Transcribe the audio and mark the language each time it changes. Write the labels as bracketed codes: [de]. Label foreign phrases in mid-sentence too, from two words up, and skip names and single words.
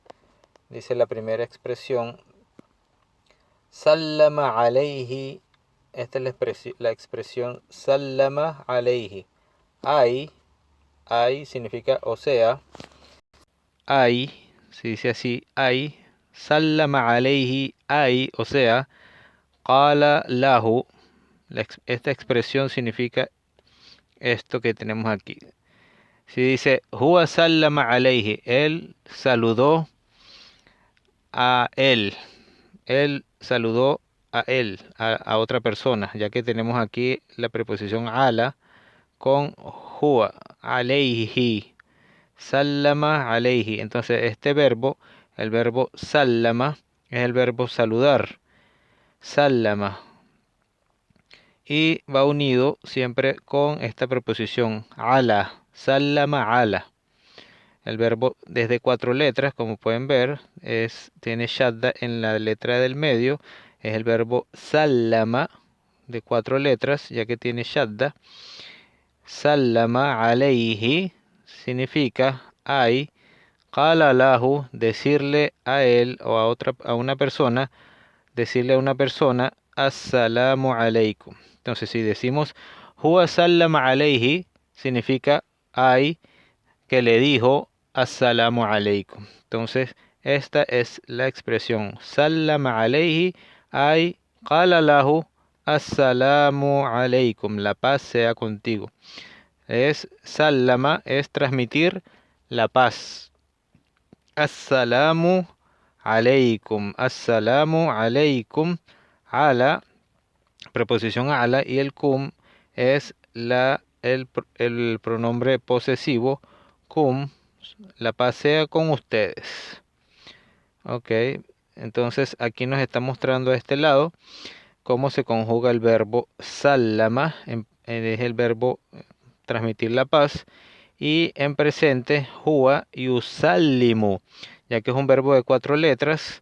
[es] Dice la primera expresión, [ar] سلم عليه. [es] Esta es la expresión [ar] سلم عليه. [es] Ay significa o sea. Ay, se dice así, ay. [ar] سلم عليه، أي, [es] o sea. [ar] قال له. [es] Esta expresión significa esto que tenemos aquí. Si dice [ar] هو سلم عليه, [es] él saludó a él. Él saludó a él, a otra persona, ya que tenemos aquí la preposición ala con [ar] هو، عليه، سلم عليه. [es] Entonces este verbo, el verbo sallama, es el verbo saludar, sallama. Y va unido siempre con esta preposición ala, [ar] سلم على. [es] El verbo desde 4 letras, como pueden ver, tiene shadda en la letra del medio. Es el verbo sallama de 4 letras, ya que tiene shadda. [ar] سلم عليه [es] significa ay. [ar] قال له, [es] decirle a él o a una persona, decirle a una persona, [ar] السلام عليكم. [es] Entonces, si decimos [ar] هو سلم عليه, [es] significa ay, que le dijo [ar] السلام عليكم. [es] Entonces, esta es la expresión [ar] سلم عليه، أي، قال له السلام عليكم, [es] la paz sea contigo. Sallama, es transmitir la paz. [ar] السلام عليكم، السلام عليكم، على, [es] preposición ala, y el kum es el pronombre posesivo kum, la paz sea con ustedes. Ok, entonces aquí nos está mostrando a este lado cómo se conjuga el verbo sallama, es el verbo transmitir la paz, y en presente [ar] هو يسلم, [es] ya que es un verbo de 4 letras.